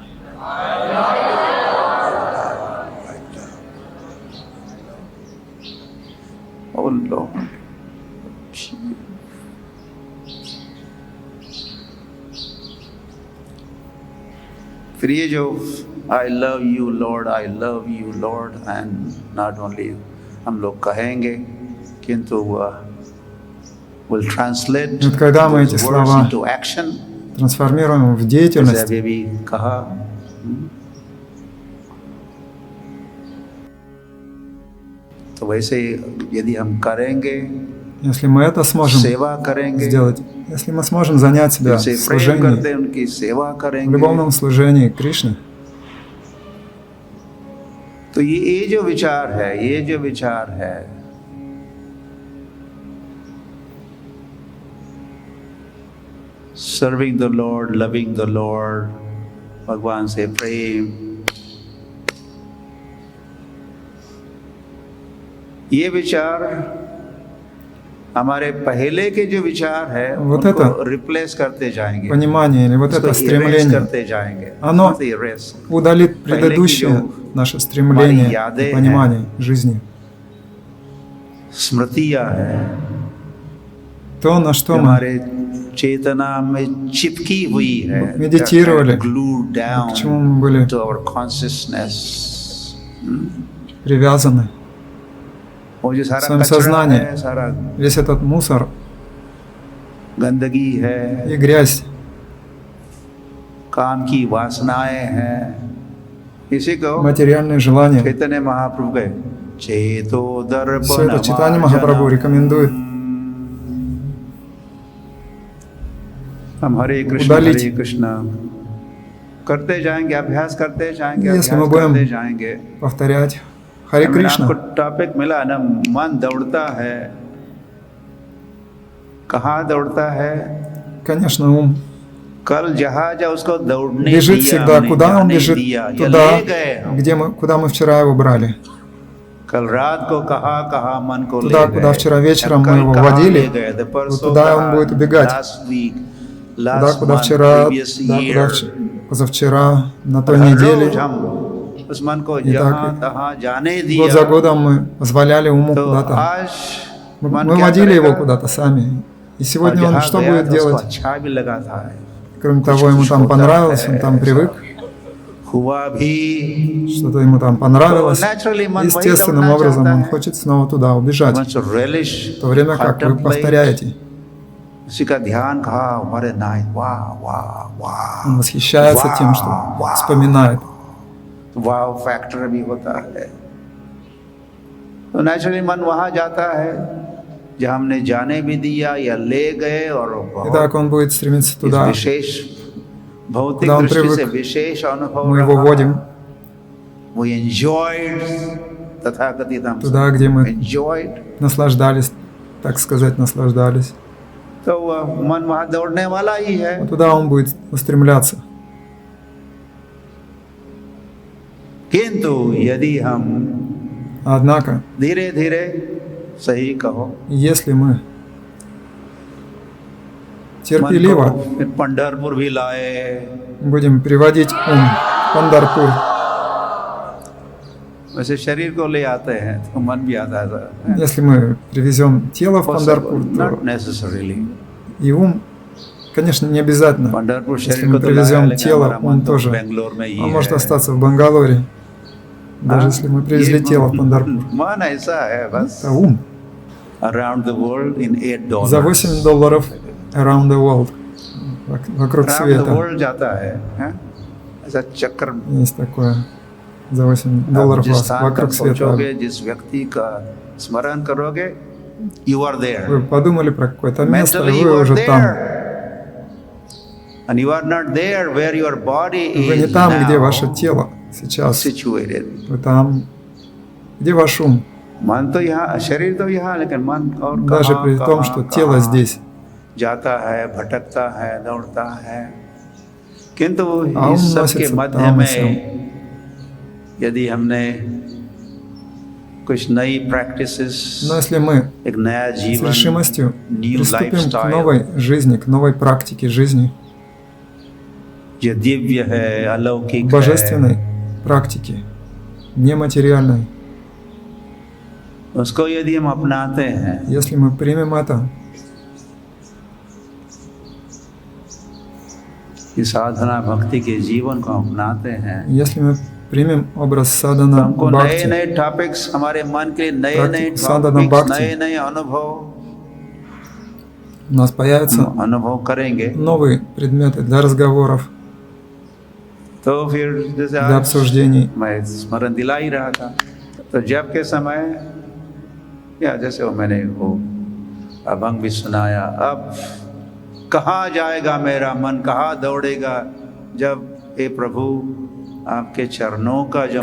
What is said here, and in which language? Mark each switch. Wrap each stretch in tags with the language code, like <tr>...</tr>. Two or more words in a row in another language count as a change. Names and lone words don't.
<en>Oh Lord.</en> <hi>फिर ये जो</hi> <en>I love you Lord, I love you Lord, and not only</en> <hi>हम लोग कहेंगे, किंतु</hi> <en>will translate</en> <ru>Вот когда мы</ru> <en>those</en> <ru>эти</ru> <en>words</en> <ru>слова</ru> <en>into action.</en> <ru>трансформируем в</ru> <hi>जैसे</hi> <ru>деятельность,</ru> <hi>अभी भी कहा. तो वैसे यदि हम करेंगे,</hi> <ru>если мы это сможем</ru> <hi>सेवा करेंगे,</hi> <ru>сделать, если мы сможем занять себя в</ru> <hi>उनसे प्रेम</hi> <ru>служении,</ru> <hi>करते हैं, उनकी सेवा</hi> <ru>в</ru> <hi>करेंगे,</hi> <ru>любовном служении Кришне,</ru> <hi>तो ये जो विचार है, ये जो विचार है,</hi> <en>serving the Lord, loving the Lord,</en> <hi>भगवान से प्रेम, ये विचार हमारे पहले के जो विचार है</hi> <ru>Вот</ru> <hi>उनको</hi> <ru>это</ru> <hi>रिप्लेस करते जाएंगे,</hi> <ru>понимание или вот</ru> <hi>उसको</hi> <ru>это</ru> <en>erase</en> <ru>стремление,</ru> <hi>करते जाएंगे.</hi> <ru>оно</ru> <en>Not erase.</en> <ru>удалит предыдущее наше стремление яды и понимание жизни.</ru> <hi>स्मृतियाँ है</hi> <ru>То, на что мы</ru> <hi>हमारे चेतना में चिपकी हुई है,</hi> <ru>медитировали,</ru> <en>glued down</en> <ru>к чему мы были</ru> <en>to our consciousness.</en> <ru>привязаны.</ru> <hi>वो जो</hi> <ru>в</ru> <hi>सारा</hi> <ru>своем</ru> <hi>कचरा</hi> <ru>сознании,</ru> <hi>है, सारा</hi> <ru>весь этот мусор</ru> <hi>गंदगी है,</hi> <ru>и грязь,</ru> <hi>काम की वासनाएं हैं, इसी को</hi> <ru>материальные желания.</ru> <hi>चैतन्य महाप्रभु के चेतो</hi> <ru>Все это Чайтанья Махапрабху рекомендует</ru> <hi>हम हरे</hi> <ru>удалить.</ru> <hi>कृष्ण करते जाएंगे, अभ्यास करते जाएंगे,</hi> <ru>Если мы</ru> <hi>अभ्यास</hi> <ru>будем</ru> <hi>करते जाएंगे.</hi> <ru>повторять Харе</ru> <hi>मैंने</hi> <ru>Кришна,</ru> <hi>आपको टॉपिक मिला ना, मन दौड़ता है. कहाँ दौड़ता है?</hi> <ru>конечно, ум</ru> <hi>कल जहाज उसको दौड़ने</hi> <ru>бежит</ru> <hi>दिया,</hi> <ru>всегда.</ru> <hi>हमने</hi> <ru>Куда он</ru> <hi>जाने</hi> <ru>бежит?</ru> <hi>दिया, या</hi> <ru>Туда,</ru> <hi>ले गए हम.</hi> <ru>куда мы вчера его брали.</ru> <hi>कल रात को कहा मन को</hi> <ru>Туда,</ru> <hi>ले</hi> <ru>куда</ru> <hi>गए.</hi> <ru>вчера вечером</ru> <hi>कल</hi> <ru>мы его</ru> <hi>कहाँ</hi> <ru>водили,</ru> <hi>ले गए थे?</hi> <ru>вот</ru> <hi>परसों</hi> <ru>туда</ru> <hi>कहाँ?</hi> <ru>он будет убегать.</ru> <en>Last week,</en> <ru>Туда,</ru> <en>last</en> <ru>куда</ru> <en>month,</en> <ru>вчера,</ru> <en>previous</en> <ru>туда,</ru> <en>year.</en> <ru>куда позавчера, на той</ru> <hi>हर</hi> <ru>неделе.</ru> <hi>रोज हम उस मन को</hi> <ru>И</ru> <hi>जहाँ</hi> <ru>так,</ru> <hi>तहाँ जाने</hi> <ru>год за</ru> <hi>दिया.</hi> <ru>годом мы позволяли уму</ru> <hi>तो</hi> <ru>куда-то.</ru> <hi>आज मन</hi> <ru>Мы</ru> <hi>क्या</hi> <ru>водили его</ru> <hi>करेगा?</hi> <ru>куда-то сами. И</ru> <hi>और</hi> <ru>сегодня он</ru> <hi>जहाँ</hi> <ru>что</ru> <hi>गया</hi> <ru>будет</ru> <hi>तो उसको</hi> <ru>делать?</ru> <hi>अच्छा भी लगा था.</hi> <ru>Кроме того, ему там понравилось, он там привык,</ru> <hi>हुआ भी.</hi> <ru>что-то ему там понравилось.</ru> <hi>तो naturally मन वही</hi> <ru>Естественным</ru> <hi>दौड़ना</hi> <ru>obразом</ru> <hi>चाहता</hi> <ru>он</ru> <hi>है.</hi> <ru>хочет снова туда убежать.</ru> <en>Wants to relish</en> <ru>В то время как вы</ru> <en>contemplate.</en> <ru>повторяете</ru> <hi>उसी का ध्यान कहा हमारे नाइट वाह वाह वाह</hi> <ru>Он восхищается тем, что вспоминает.</ru> <en>wow factor</en> <hi>भी होता है। तो नेचुरली मन वहां जाता है जहां हमने जाने भी दिया या ले गए और</hi> <ru>Итак, он будет стремиться туда,</ru> <hi>विशेष भौतिक</hi> <ru>куда он</ru> <hi>दृष्टि से</hi> <ru>привык.</ru> <hi>विशेष अनुभव</hi> <ru>Мы его</ru> <hi>रहा।</hi> <ru>водим</ru> <en>We enjoyed</en> <hi>तथाकथित हम</hi> <ru>туда, где мы</ru> <en>enjoyed।</en> <ru>наслаждались, так сказать, наслаждались.</ru> <hi>तो मन वहां दौड़ने वाला ही है।</hi> <ru>Вот туда он будет устремляться.</ru> <hi>किंतु यदि हम</hi> <ru>Однако,</ru> <hi>धीरे धीरे सही कहो</hi> <ru>если мы</ru> <hi>मन</hi> <ru>терпеливо</ru> <hi>को फिर पंढरपुर भी लाए,</hi> <ru>будем приводить ум в Пандарпур,</ru> <hi>वैसे शरीर को ले आते हैं तो मन भी आता है।</hi> <ru>если мы привезем тело в Пандарпур,</ru> <en>Not</en> <ru>то</ru> <en>necessarily।</en> <ru>и ум, конечно, не обязательно.</ru> <hi>पंढरपुर</hi> <ru>Если</ru> <hi>शरीर</hi> <ru>мы</ru> <hi>को तो लाया,</hi> <ru>привезем</ru> <hi>लेकिन</hi> <ru>тело,</ru> <hi>हमारा मन</hi> <ru>он</ru> <hi>तो</hi> <ru>тоже,</ru> <hi>बेंगलोर में ही</hi> <ru>он может</ru> <hi>है।</hi> <ru>остаться в Бангалоре, даже если мы привезли</ru> <hi>ये</hi> <ru>тело в Пандарпур.</ru> <hi>मन ऐसा है बस।</hi> <ru>Это ум.</ru> <en>Around the world in $8।</en> <ru>За $8</ru> <en>around the world,</en> <ru>вокруг</ru> <en>Around the</en> <ru>света.</ru> <hi>world जाता है, हैं? ऐसा चक्कर।</hi> <ru>Есть такое. За $8</ru> <hi>आप जिस</hi> <ru>вас</ru> <hi>स्थान</hi> <ru>вокруг</ru> <hi>तक</hi> <ru>света.</ru> <hi>पहुंचोगे, जिस व्यक्ति का स्मरण करोगे,</hi> <en>you are there।</en> <ru>Вы подумали про какое-то место, и</ru> <en>Mentally you</en> <ru>вы</ru> <en>are</en> <ru>уже там.</ru> <en>there। And you are not there where your body</en> <ru>Вы не</ru> <en>is</en> <ru>там, где</ru> <en>now</en> <ru>ваше тело сейчас.</ru> <en>situated।</en> <ru>Вы там, где ваш ум.</ru> <hi>मन तो यहाँ, शरीर तो यहाँ, लेकिन मन और</hi> <ru>Даже</ru> <hi>कहाँ,</hi> <ru>при том,</ru> <hi>कहाँ,</hi> <ru>что</ru> <hi>कहाँ</hi> <ru>тело здесь.</ru> <hi>जाता है, भटकता है, दौड़ता है। किंतु</hi> <ru>А ум</ru> <hi>इस सब के</hi> <ru>носится</ru> <hi>मध्य</hi> <ru>там и</ru> <hi>में</hi> <ru>сям.</ru> <hi>यदि हमने कुछ नई प्रैक्टिसेस,</hi> <ru>Но если мы</ru> <hi>एक नया</hi> <ru>с</ru> <hi>जीवन,</hi> <ru>решимостью</ru> <hi>न्यू</hi> <ru>приступим к</ru> <hi>लाइफस्टाइल</hi> <ru>новой жизни, к новой практике жизни,</ru> <hi>जो दिव्य है, अलौकिक</hi> <ru>божественной</ru> <hi>है,</hi> <ru>практике, нематериальной,</ru> <hi>उसको यदि हम अपनाते हैं,</hi> <ru>если мы примем это,</ru> <hi>कि साधना भक्ति के जीवन को अपनाते हैं,</hi> <ru>если мы примем образ</ru> <hi>तो</hi> <ru>садхана</ru> <hi>हमको नए</hi> <ru>бхакти,</ru> <hi>नए टॉपिक्स, हमारे मन के नए नए</hi> <en>Practice sadhana</en> <hi>टॉपिक्स,</hi> <en>bhakti.</en> <hi>नए नए अनुभव</hi> <ru>у нас появятся</ru> <hi>अनुभव करेंगे।</hi> <ru>новые предметы для разговоров,</ru> <hi>तो फिर जैसे</hi> <ru>для</ru> <hi>आज</hi> <ru>обсуждений.</ru> <hi>मैं स्मरण दिला ही रहा था, तो जब के समय या जैसे वो मैंने वो अभंग भी सुनाया, अब कहाँ जाएगा मेरा मन, कहाँ दौड़ेगा, जब हे प्रभु आपके चरणों का जो</hi>